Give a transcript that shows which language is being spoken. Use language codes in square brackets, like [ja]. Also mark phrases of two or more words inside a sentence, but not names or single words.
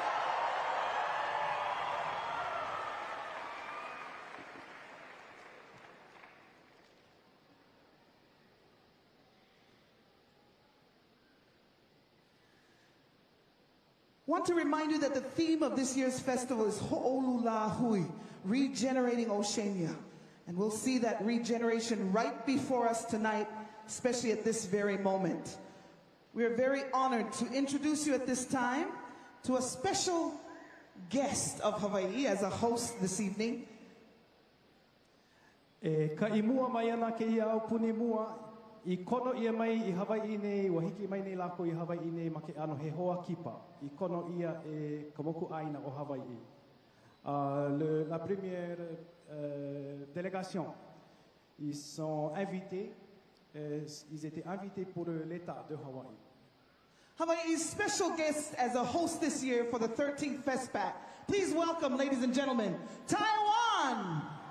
[en] Want to remind you that the theme of this year's festival is Ho'olulahui, regenerating Oceania. And we'll see that regeneration right before us tonight, especially at this very moment. We are very honored to introduce you at this time to a special guest of Hawaii as a host this evening. [haw] Ka imua mai ana ke ia au puni mua, I kono ia mai I Hawaii nei, wa hiki mai nei lako I Hawaii nei ma ke ano he hoa kipa. I kono ia e kamoku aina o Hawaii. [fr] La première délégation, ils sont invités, ils étaient invités pour l'État de Hawaii. [en] Hawaii's special guest as a host this year for the 13th FestPac. Please welcome, ladies and gentlemen, Taiwan!